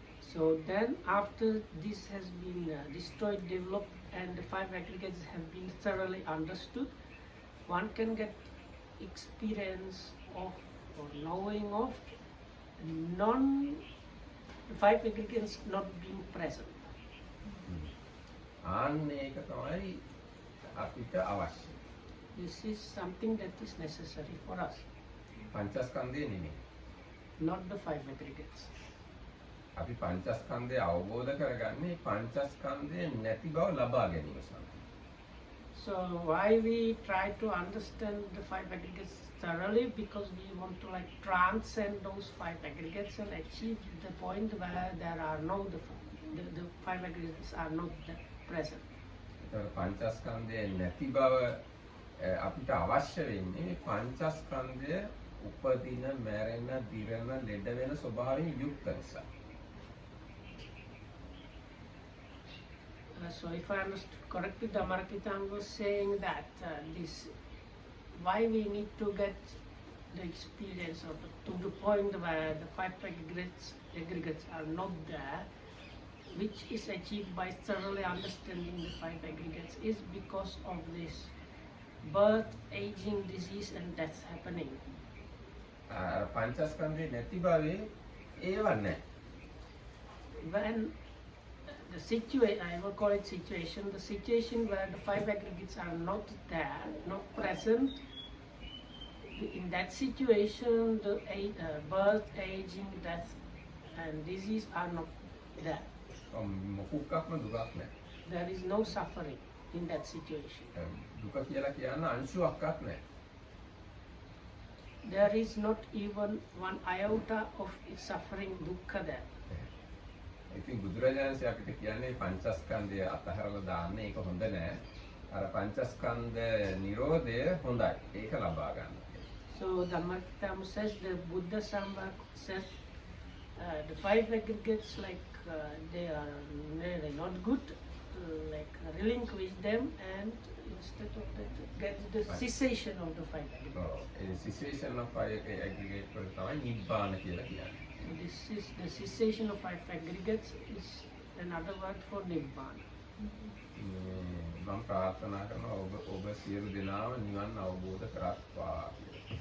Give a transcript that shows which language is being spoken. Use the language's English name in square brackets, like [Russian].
[English] So then after this has been destroyed, developed and the five aggregates have been thoroughly understood, one can get experience of or knowing of the five aggregates not being present. [Sinhala] ආන්න ඒක තමයි අපිට අවශ්‍ය. [English] This is something that is necessary for us, [Sinhala] පංචස්කන්ධය නෙමෙයි. [English] not the five aggregates. [Sinhala] අපි පංචස්කන්ධය අවබෝධ කරගන්නේ පංචස්කන්ධය නැති බව ලබා ගැනීම සඳහා. [English] So why we try to understand the five aggregates thoroughly, because we want to like transcend those five aggregates and achieve the point where there are no the five aggregates are not present. [Sinhala] ඒතකොට පංචස්කන්ධය නැති බව අපිට අවශ්‍ය වෙන්නේ පංචස්කන්ධය උපදින, මැරෙන, දිරන, ලෙඩ වෙන ස්වභාවයෙන් යුක්ත නිසා. [English] So if I understood correctly, Dhammarakitang was saying that why we need to get the experience of to the point where the five aggregates are not there, which is achieved by thoroughly understanding the five aggregates, is because of this birth, aging, disease and death happening. [Sinhala] පංචස්කන්ධය නැති බවේ ඒව නැහැ. [English] When the situation, I will call it situation, the situation where the five aggregates are not there, not present, in that situation the birth, aging, death and disease are not there. [Sinhala] මොකුක්ක්ම දුකක් නැහැ. [English] There is no suffering in that situation. [Sinhala] දුක කියලා කියන්න අංශුවක්වත් නැහැ. [English] There is not even one iota of suffering, dukkha there. [Sinhala] ඉතින් බුදුරජාණන්සේ අපිට කියන්නේ පංචස්කන්ධය අතහැරලා දාන්න ඒක හොඳ නැහැ. අර පංචස්කන්ධ නිරෝධය හොඳයි. ඒක ලබා ගන්න. [English] So Dhammakitam says, the Buddha Sambhava says the five aggregates like they are really not good, like relinquish them and instead of that get the cessation of the 5 aggregates. cessation of 5 aggregate [Sinhala] වලට තමයි නිබ්බාන කියලා කියන්නේ. [English] So this is the cessation of 5 aggregates is another word for Nibbana. [Sinhala] මම ප්‍රාර්ථනා කරනවා ඔබ සියලු දෙනාම නිවන් අවබෝධ කරත්වා කියලා.